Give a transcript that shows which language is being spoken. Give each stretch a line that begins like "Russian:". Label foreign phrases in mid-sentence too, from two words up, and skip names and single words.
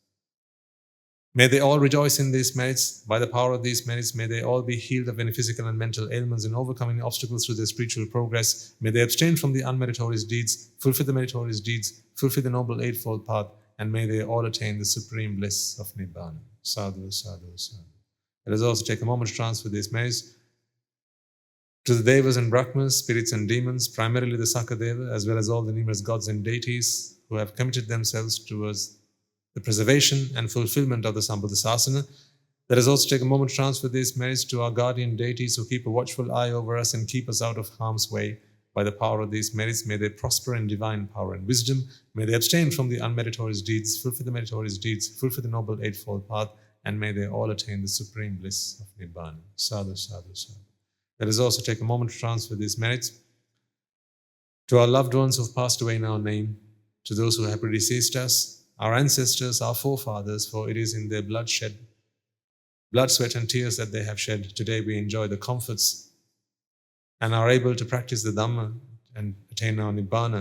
English: May they all rejoice in these merits. By the power of these merits, may they all be healed of any physical and mental ailments and overcoming obstacles through their spiritual progress. May they abstain from the unmeritorious deeds, fulfill the meritorious deeds, fulfill the Noble Eightfold Path, and may they all attain the supreme bliss of Nibbāna.
Pali: Sadhu, sadhu, sadhu.
English: Let us also take a moment to transfer these merits to the Devas and Brahmas, spirits and demons, primarily the Sakadeva, as well as all the numerous gods and deities who have committed themselves towards the preservation and fulfillment of the Sambuddhasasana. Let us also take a moment to transfer these merits to our guardian deities who keep a watchful eye over us and keep us out of harm's way. By the power of these merits, may they prosper in divine power and wisdom. May they abstain from the unmeritorious deeds, fulfill the meritorious deeds, fulfill the Noble Eightfold Path, and may they all attain the supreme bliss of Nibbāna.
Pali: Sadhu, sadhu, sadhu.
English: Let us also take a moment to transfer these merits to our loved ones who have passed away in our name, to those who have predeceased us, our ancestors, our forefathers, for it is in their blood, sweat and tears that they have shed. Today we enjoy the comforts and are able to practice the Dhamma and attain our Nibbāna.